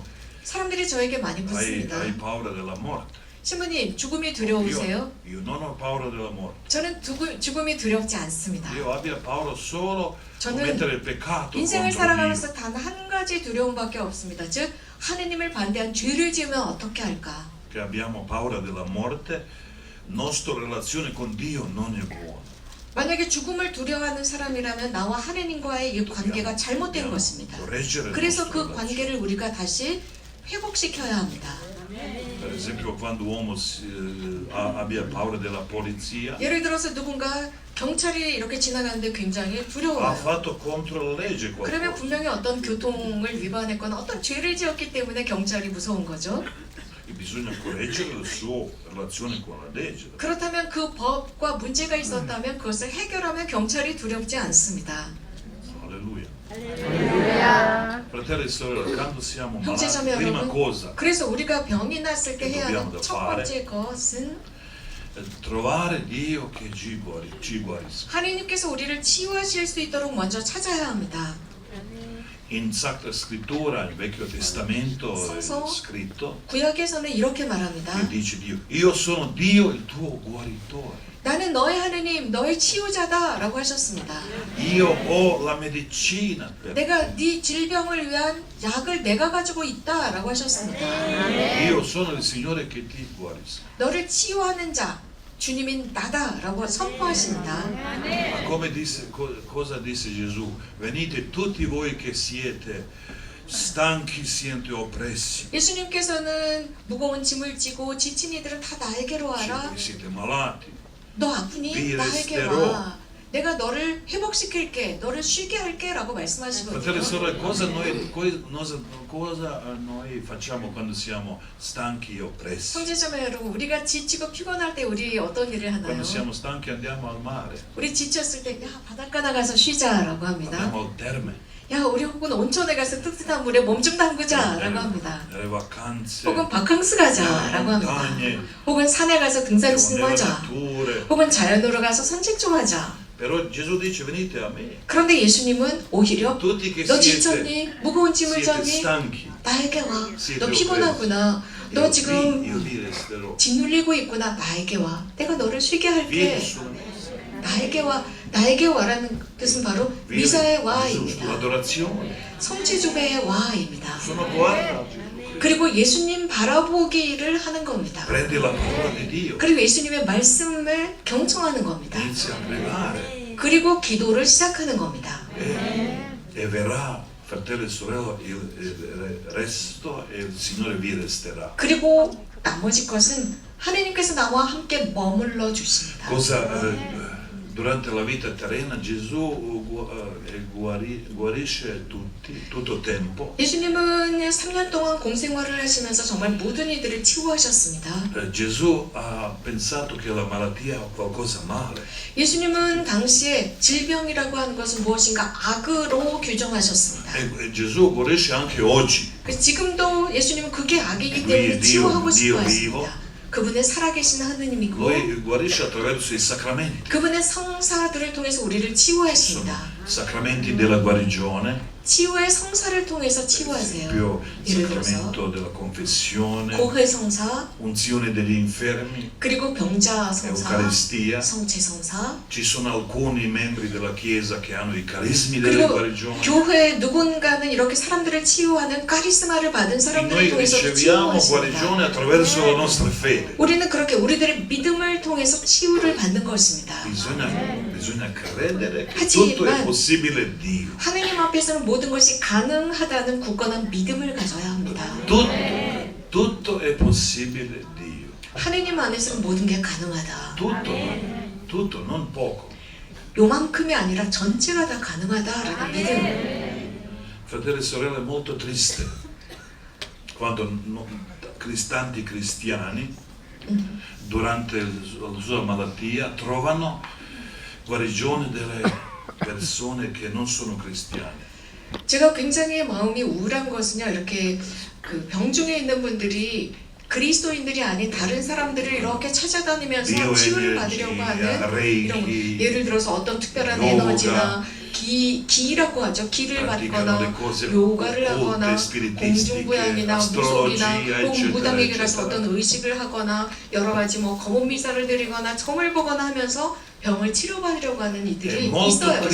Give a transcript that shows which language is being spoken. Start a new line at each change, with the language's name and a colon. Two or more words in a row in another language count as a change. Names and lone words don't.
Korean: 사람들이 저에게 많이 묻습니다.
Italian: hai paura della morte?
Korean: 신부님 죽음이 두려우세요?
Italian: Io non ho paura della morte.
Korean: 저는 죽음이 두렵지 않습니다.
Italian: Io abbia paura solo di
Korean: 저는
Italian: commettere il peccato
Korean: 인생을
Italian: contro Dio.
Korean: 살아가면서 단 한 가지 두려움밖에 없습니다. 즉 하느님을 반대한 죄를 지으면 어떻게 할까?
Italian: Che abbiamo paura della morte, nostra relazione con Dio non è buona.
Korean: 만약에 죽음을 두려워하는 사람이라면 나와 하느님과의 이 관계가 잘못된 것입니다.
Italian: Correggere le
Korean: 그래서
Italian: nostre
Korean: 그
Italian: relazioni.
Korean: 관계를 우리가 다시 회복시켜야 합니다.
Italian: Per esempio quando uomo abbia paura della polizia,
Korean: 예를 들어서 누군가 경찰이 이렇게 지나가는데 굉장히
Italian: ha
Korean: 두려워요.
Italian: fatto contro la legge
Korean: 그러면
Italian: qualcosa.
Korean: 분명히 어떤 교통을 위반했거나 어떤 죄를 지었기 때문에 경찰이 무서운 거죠.
Italian: E bisogna correggere la sua relazione con la legge.
Korean: 그렇다면 그 법과 문제가 있었다면 그것을 해결하면 경찰이 두렵지 않습니다.
Italian: Alleluia. Fratelli e sorelle, quando siamo
Korean: 형제자매
Italian: malati, prima
Korean: 여러분,
Italian: cosa
Korean: 그래서 우리가 병이 났을 때 해야 하는
Italian: dobbiamo
Korean: 첫
Italian: fare.
Korean: 번째 것은
Italian: è trovare Dio che ci guarisca.
Korean: 하나님께서 우리를 치유하실 수 있도록 먼저 찾아야 합니다.
Italian: In Sacra Scrittura, nel Vecchio Testamento, è
Korean: 성서.
Italian: scritto
Korean: 구약에서는 이렇게 말합니다.
Italian: che dice Dio, io sono Dio il tuo guaritore.
Korean: 나는 너의 하느님, 너의 치유자다라고 하셨습니다.
Italian: Io ho la medicina per te.
Korean: 내가 네 질병을 위한 약을 내가 가지고 있다라고 하셨습니다.
Italian: Io sono il Signore che ti guarisca.
Korean: 너를 치유하는 자, 주님인 나다라고 선포하십니다.
Italian: Ma come disse, cosa disse Gesù? Venite tutti voi che siete stanchi, siete oppressi,
Korean: 예수님께서는 무거운 짐을 지고 지친 이들은 다 나에게로 와라.
Italian: siete malati.
Korean: 너 아프니?
Italian: Vi
Korean: 나에게
Italian: resterò.
Korean: 와. 내가 너를 회복시킬게. 너를 쉬게 할게 라고
Italian: Fratelli e
Korean: 말씀하시거든요.
Italian: sorelle, cosa noi facciamo quando siamo stanchi e oppressi?
Korean: 형제자매 여러분, 우리가 지치고 피곤할 때 우리 어떤 일을 하나요?
Italian: Quando siamo stanchi andiamo al mare,
Korean: 우리 지쳤을 때 야, 바닷가 나가서 쉬자라고 합니다.
Italian: andiamo al terme,
Korean: 야, 우리 혹은 온천에 가서 뜨뜻한 물에 몸 좀 담그자라고 합니다.
Italian: nelle vacanze,
Korean: 혹은 바캉스 가자라고 합니다.
Italian: montagne,
Korean: 혹은 산에 가서 등산 좀
Italian: nelle
Korean: 하자.
Italian: nature.
Korean: 혹은 자연으로 가서 산책 좀 하자.
Italian: Però Gesù dice venite a me,
Korean: 그런데 예수님은 오히려
Italian: tutti che
Korean: 너
Italian: siete
Korean: 지쳤니? 무거운 짐을
Italian: siete
Korean: 졌니?
Italian: stanchi,
Korean: 나에게 와.
Italian: siete
Korean: 너
Italian: oppressi.
Korean: 피곤하구나. 너
Italian: io
Korean: 지금
Italian: vi resterò.
Korean: 짓눌리고 있구나. 나에게 와. 내가 너를 쉬게 할게.
Italian: Vieni su me.
Korean: 나에게 와. 나에게 와라는 뜻은 바로
Italian: Vieni
Korean: 미사의
Italian: su
Korean: 와입니다.
Italian: sull'adorazione.
Korean: 성취주배의 와입니다.
Italian: Sono guarda.
Korean: 그리고 예수님 바라보기를 하는 겁니다.
Italian: Prendi la parola di Dio,
Korean: 그리고 예수님의 말씀을 경청하는 겁니다.
Italian: inizia a pregare
Korean: 그리고 기도를 시작하는 겁니다.
Italian: e verrà, fratelli e sorelle, il resto e il Signore vi resterà.
Korean: 그리고 나머지 것은 하나님께서 나와 함께 머물러 주십니다.
Italian: Durante la vita terrena Gesù guarisce tutti, tutto tempo.
Korean: 예수님은 3년 동안 공생활을 하시면서 정말 모든 이들을 치유하셨습니다.
Italian: Gesù ha pensato che la malattia è qualcosa male.
Korean: 예수님은 당시에 질병이라고 하는 것은 무엇인가 악으로 규정하셨습니다.
Italian: E Gesù guarisce anche oggi.
Korean: 그래서 지금도 예수님은 그게 악이기
Italian: Lui
Korean: 때문에
Italian: è
Korean: 치유하고
Italian: Dio
Korean: 싶어
Italian: vivo.
Korean: 하십니다. 그분은 살아계신 하느님이고
Italian: Lui guarisce attraverso i sacramenti.
Korean: 그분의 성사들을 통해서 우리를
Italian: Sono
Korean: 치유하십니다.
Italian: sacramenti della guarigione,
Korean: 치유의 성사를 통해서 치유하세요.
Italian: esempio il
Korean: 예를 들어서
Italian: sacramento della confessione,
Korean: 고해 성사,
Italian: unzione degli infermi,
Korean: 그리고 병자 성사,
Italian: Eucaristia.
Korean: 성체 성사,
Italian: Ci sono alcuni membri della Chiesa che hanno i carismi delle
Korean: 그리고
Italian: guarigioni.
Korean: 교회 누군가는 이렇게 사람들을 치유하는 카리스마를 받은
Italian: E
Korean: 사람들을
Italian: noi
Korean: 통해서
Italian: riceviamo
Korean: 치유하십니다.
Italian: guarigione attraverso la nostra fede.
Korean: 우리는 그렇게 우리들의 믿음을 통해서 치유를 받는 것입니다.
Italian: Bisogna credere che
Korean: Hajiman.
Italian: tutto è possibile in Dio.
Korean: 하느님 앞에서는 모든 것이 가능하다는 굳건한 믿음을 가져야 합니다.
Italian: Tutto è possibile in Dio.
Korean: 하느님 안에서는 모든 게 가능하다.
Italian: Tutto, non poco.
Korean: 요만큼이 아니라 전체가 다 가능하다라는 믿음.
Italian: Fratelli e sorelle, è molto triste quando tanti cristiani durante la sua malattia trovano guarigione delle persone che non sono cristiane.
Korean: 제가 굉장히 마음이 우울한 것은요, 이렇게 그 병중에 있는 분들이 그리스도인들이 아닌 다른 사람들을 이렇게 찾아다니면서 치유를 받으려고 하는 이런 거. 예를 들어서 어떤 특별한 에너지나 기라고 하죠. 기를 받거나 요가를 하거나 공중부양이나 무속이나 혹은 무당에게라서 어떤 의식을 하거나 여러 가지 뭐 검은 미사를 드리거나 점을 보거나 하면서 병을 치료받으려고 하는 이들이 있어요.